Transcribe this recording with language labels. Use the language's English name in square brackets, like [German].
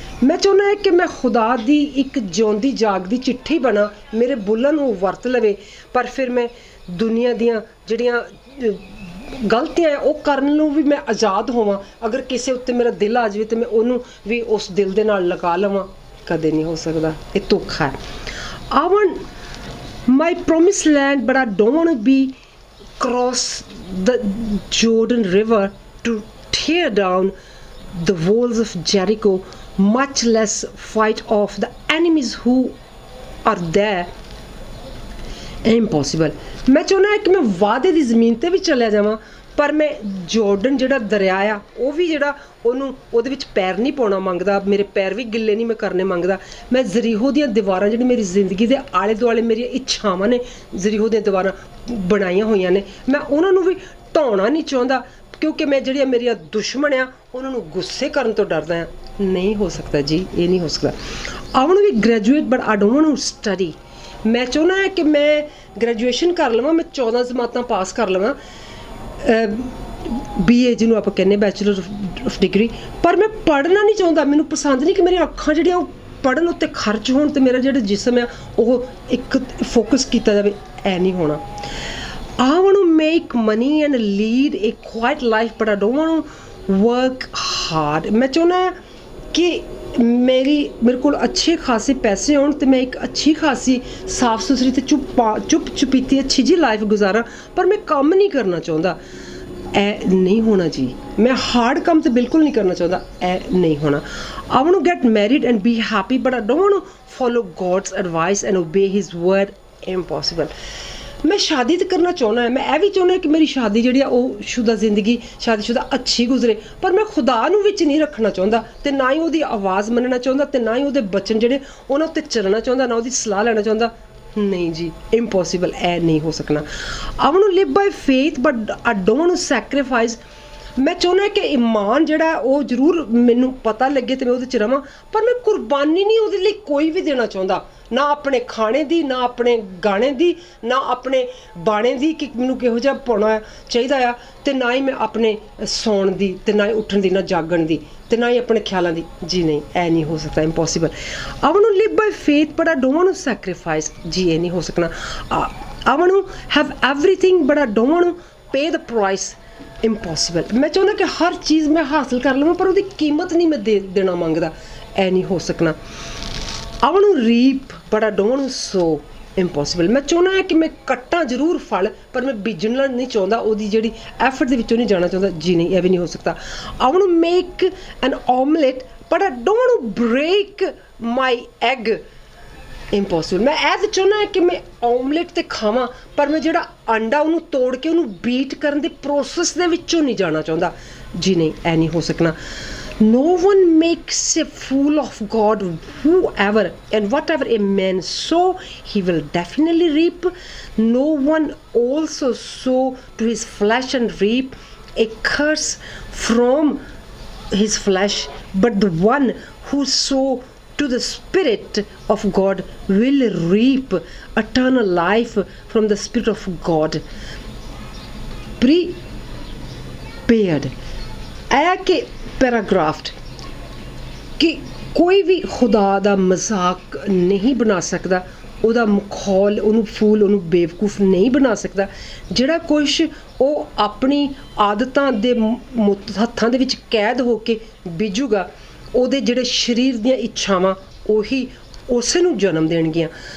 [Punjabi] ਮੈਂ ਚਾਹੁੰਦਾ ਹੈ ਕਿ ਮੈਂ ਖੁਦਾ ਦੀ ਇੱਕ ਜਿਉਂਦੀ ਜਾਗਦੀ ਚਿੱਠੀ ਬਣਾ, ਮੇਰੇ ਬੁੱਲਾਂ ਨੂੰ ਵਰਤ ਲਵੇ, ਪਰ ਫਿਰ ਮੈਂ ਦੁਨੀਆ ਦੀਆਂ ਜਿਹੜੀਆਂ ਗਲਤੀਆਂ ਹੈ ਉਹ ਕਰਨ ਨੂੰ ਵੀ ਮੈਂ ਆਜ਼ਾਦ ਹੋਵਾਂ। ਅਗਰ ਕਿਸੇ ਉੱਤੇ ਮੇਰਾ ਦਿਲ ਆ ਜਾਵੇ ਤਾਂ ਮੈਂ ਉਹਨੂੰ ਵੀ ਉਸ ਦਿਲ ਦੇ ਨਾਲ ਲਗਾ ਲਵਾਂ, ਕਦੇ ਨਹੀਂ ਹੋ ਸਕਦਾ, ਇਹ ਧੋਖਾ ਹੈ। [English] I want my promised land, but I don't want to be cross the Jordan River to tear down the walls of Jericho, much less fight off the enemies who are there. Impossible. [Punjabi] ਮੈਂ ਚਾਹੁੰਦਾ ਹੈ ਕਿ ਮੈਂ ਵਾਅਦੇ ਦੀ ਜ਼ਮੀਨ 'ਤੇ ਵੀ ਚਲਿਆ ਜਾਵਾਂ, ਪਰ ਮੈਂ ਜੋਰਡਨ ਜਿਹੜਾ ਦਰਿਆ ਆ ਉਹ ਵੀ ਜਿਹੜਾ ਉਹਨੂੰ ਉਹਦੇ ਵਿੱਚ ਪੈਰ ਨਹੀਂ ਪਾਉਣਾ ਮੰਗਦਾ, ਮੇਰੇ ਪੈਰ ਵੀ ਗਿੱਲੇ ਨਹੀਂ ਮੈਂ ਕਰਨੇ ਮੰਗਦਾ। ਮੈਂ ਜ਼ਰੀਹੋ ਦੀਆਂ ਦੀਵਾਰਾਂ ਜਿਹੜੀ ਮੇਰੀ ਜ਼ਿੰਦਗੀ ਦੇ ਆਲੇ ਦੁਆਲੇ ਮੇਰੀਆਂ ਇੱਛਾਵਾਂ ਨੇ, ਜ਼ਰੀਹੋ ਦੀਆਂ ਦੀਵਾਰਾਂ ਬਣਾਈਆਂ ਹੋਈਆਂ ਨੇ, ਮੈਂ ਉਹਨਾਂ ਨੂੰ ਵੀ ਢਾਉਣਾ ਨਹੀਂ ਚਾਹੁੰਦਾ, ਕਿਉਂਕਿ ਮੈਂ ਜਿਹੜੀਆਂ ਮੇਰੀਆਂ ਦੁਸ਼ਮਣ ਆ ਉਹਨਾਂ ਨੂੰ ਗੁੱਸੇ ਕਰਨ ਤੋਂ ਡਰਦਾ ਹਾਂ। ਨਹੀਂ ਹੋ ਸਕਦਾ ਜੀ, ਇਹ ਨਹੀਂ ਹੋ ਸਕਦਾ। [English] I want to be graduate, but I don't want to study. [Punjabi] ਮੈਂ ਚਾਹੁੰਦਾ ਹੈ ਕਿ ਮੈਂ ਗ੍ਰੈਜੂਏਸ਼ਨ ਕਰ ਲਵਾਂ, ਮੈਂ 14 ਜਮਾਤਾਂ ਪਾਸ ਕਰ ਲਵਾਂ, BA ਜਿਹਨੂੰ ਆਪਾਂ ਕਹਿੰਦੇ ਬੈਚਲਰ ਆਫ ਡਿਗਰੀ, ਪਰ ਮੈਂ ਪੜ੍ਹਨਾ ਨਹੀਂ ਚਾਹੁੰਦਾ। ਮੈਨੂੰ ਪਸੰਦ ਨਹੀਂ ਕਿ ਮੇਰੀਆਂ ਅੱਖਾਂ ਜਿਹੜੀਆਂ ਉਹ ਪੜ੍ਹਨ ਉੱਤੇ ਖਰਚ ਹੋਣ ਅਤੇ ਮੇਰਾ ਜਿਹੜਾ ਜਿਸਮ ਆ ਉਹ ਇੱਕ ਫੋਕਸ ਕੀਤਾ ਜਾਵੇ, ਇਹ ਨਹੀਂ ਹੋਣਾ। [English] I want to make money and lead a quiet life, but I don't want to work hard. [Punjabi] ਮੈਂ ਚਾਹੁੰਦਾ ਕਿ ਮੇਰੇ ਕੋਲ ਅੱਛੇ ਖਾਸੇ ਪੈਸੇ ਹੋਣ ਅਤੇ ਮੈਂ ਇੱਕ ਅੱਛੀ ਖਾਸੀ ਸਾਫ ਸੁਥਰੀ ਅਤੇ ਚੁੱਪ ਚੁਪੀਤੀ ਅੱਛੀ ਜਿਹੀ ਲਾਈਫ ਗੁਜ਼ਾਰਾਂ, ਪਰ ਮੈਂ ਕੰਮ ਨਹੀਂ ਕਰਨਾ ਚਾਹੁੰਦਾ, ਇਹ ਨਹੀਂ ਹੋਣਾ ਜੀ। ਮੈਂ ਹਾਰਡ ਕੰਮ ਤਾਂ ਬਿਲਕੁਲ ਨਹੀਂ ਕਰਨਾ ਚਾਹੁੰਦਾ, ਇਹ ਨਹੀਂ ਹੋਣਾ। [English] I want to get married and be happy, but I don't want to follow God's advice and obey His word. Impossible. [Punjabi] ਮੈਂ ਸ਼ਾਦੀ ਤਾਂ ਕਰਨਾ ਚਾਹੁੰਦਾ, ਮੈਂ ਇਹ ਵੀ ਚਾਹੁੰਦਾ ਕਿ ਮੇਰੀ ਸ਼ਾਦੀ ਜਿਹੜੀ ਆ ਉਹ ਸ਼ੁਦਾ ਜ਼ਿੰਦਗੀ ਸ਼ਾਦੀशुदा ਅੱਛੀ ਗੁਜ਼ਰੇ, ਪਰ ਮੈਂ ਖੁਦਾ ਨੂੰ ਵਿੱਚ ਨਹੀਂ ਰੱਖਣਾ ਚਾਹੁੰਦਾ, ਅਤੇ ਨਾ ਹੀ ਉਹਦੀ ਆਵਾਜ਼ ਮੰਨਣਾ ਚਾਹੁੰਦਾ, ਅਤੇ ਨਾ ਹੀ ਉਹਦੇ ਬਚਨ ਜਿਹੜੇ ਉਹਨਾਂ ਉੱਤੇ ਚੱਲਣਾ ਚਾਹੁੰਦਾ, ਨਾ ਉਹਦੀ ਸਲਾਹ ਲੈਣਾ ਚਾਹੁੰਦਾ। ਨਹੀਂ ਜੀ, ਇੰਪੋਸੀਬਲ, ਇਹ ਨਹੀਂ ਹੋ ਸਕਣਾ। [English] I want to live by faith, but I don't want to sacrifice. [Punjabi] ਮੈਂ ਚਾਹੁੰਦਾ ਕਿ ਈਮਾਨ ਜਿਹੜਾ ਉਹ ਜ਼ਰੂਰ ਮੈਨੂੰ ਪਤਾ ਲੱਗੇ ਅਤੇ ਮੈਂ ਉਹਦੇ 'ਚ ਰਵਾਂ, ਪਰ ਮੈਂ ਕੁਰਬਾਨੀ ਨਹੀਂ ਉਹਦੇ ਲਈ ਕੋਈ ਵੀ ਦੇਣਾ ਚਾਹੁੰਦਾ, ਨਾ ਆਪਣੇ ਖਾਣੇ ਦੀ, ਨਾ ਆਪਣੇ ਗਾਣੇ ਦੀ, ਨਾ ਆਪਣੇ ਬਾਣੇ ਦੀ ਕਿ ਮੈਨੂੰ ਕਿਹੋ ਜਿਹਾ ਪਾਉਣਾ ਚਾਹੀਦਾ ਆ, ਅਤੇ ਨਾ ਹੀ ਮੈਂ ਆਪਣੇ ਸੌਣ ਦੀ, ਅਤੇ ਨਾ ਹੀ ਉੱਠਣ ਦੀ, ਨਾ ਜਾਗਣ ਦੀ, ਅਤੇ ਨਾ ਹੀ ਆਪਣੇ ਖਿਆਲਾਂ ਦੀ। ਜੀ ਨਹੀਂ, ਇਹ ਨਹੀਂ ਹੋ ਸਕਦਾ, impossible. [English] I want to live by faith, but I don't want to sacrifice. [Punjabi] ਜੀ ਇਹ ਨਹੀਂ ਹੋ ਸਕਣਾ। [English] I want to have everything, but I don't want to pay the price. Impossible. [Punjabi] ਮੈਂ ਚਾਹੁੰਦਾ ਕਿ ਹਰ ਚੀਜ਼ ਮੈਂ ਹਾਸਿਲ ਕਰ ਲਵਾਂ, ਪਰ ਉਹਦੀ ਕੀਮਤ ਨਹੀਂ ਮੈਂ ਦੇਣਾ ਮੰਗਦਾ, ਇਹ ਨਹੀਂ ਹੋ ਸਕਣਾ। [English] I want to reap, but I don't want to sow. Impossible. [Punjabi] ਮੈਂ ਚਾਹੁੰਦਾ ਹੈ ਕਿ ਮੈਂ ਕੱਟਾਂ ਜ਼ਰੂਰ ਫਲ, ਪਰ ਮੈਂ ਬੀਜਣਾ ਨਹੀਂ ਚਾਹੁੰਦਾ, ਉਹਦੀ ਜਿਹੜੀ ਐਫਰਟ ਦੇ ਵਿੱਚੋਂ ਨਹੀਂ ਜਾਣਾ ਚਾਹੁੰਦਾ। ਜੀ ਨਹੀਂ, ਇਹ ਵੀ ਨਹੀਂ ਹੋ ਸਕਦਾ। [English] I want to make an omelette, but I don't want to break my egg. Impossible. [Punjabi] ਮੈਂ ਇਹ ਤਾਂ ਚਾਹੁੰਦਾ ਹੈ ਕਿ ਮੈਂ ਓਮਲੇਟ ਤਾਂ ਖਾਵਾਂ, ਪਰ ਮੈਂ ਜਿਹੜਾ ਅੰਡਾ ਉਹਨੂੰ ਤੋੜ ਕੇ ਉਹਨੂੰ ਬੀਟ ਕਰਨ ਦੇ ਪ੍ਰੋਸੈਸ ਦੇ ਵਿੱਚੋਂ ਨਹੀਂ ਜਾਣਾ ਚਾਹੁੰਦਾ। ਜੀ ਨਹੀਂ, ਇਹ ਨਹੀਂ ਹੋ ਸਕਣਾ। [English] No one makes a fool of God. Whoever and whatever a man sow, he will definitely reap. No one also sow to his flesh and reap a curse from his flesh, but the one who sow to the Spirit of God will reap eternal life from the Spirit of God. Prepared. [Punjabi] ਆਇਆ ਕਿ paragraph ਕਿ ਕੋਈ ਵੀ ਖੁਦਾ ਦਾ ਮਜ਼ਾਕ ਨਹੀਂ ਬਣਾ ਸਕਦਾ, ਉਹਦਾ ਮਖੌਲ, ਉਹਨੂੰ ਫੂਲ, ਉਹਨੂੰ ਬੇਵਕੂਫ ਨਹੀਂ ਬਣਾ ਸਕਦਾ। ਜਿਹੜਾ ਕੁਛ ਉਹ ਆਪਣੀ ਆਦਤਾਂ ਦੇ ਹੱਥਾਂ ਦੇ ਵਿੱਚ ਕੈਦ ਹੋ ਕੇ ਬੀਜੂਗਾ, ਉਹਦੇ ਜਿਹੜੇ ਸਰੀਰ ਦੀਆਂ ਇੱਛਾਵਾਂ ਉਹੀ ਉਸੇ ਨੂੰ ਜਨਮ ਦੇਣਗੀਆਂ।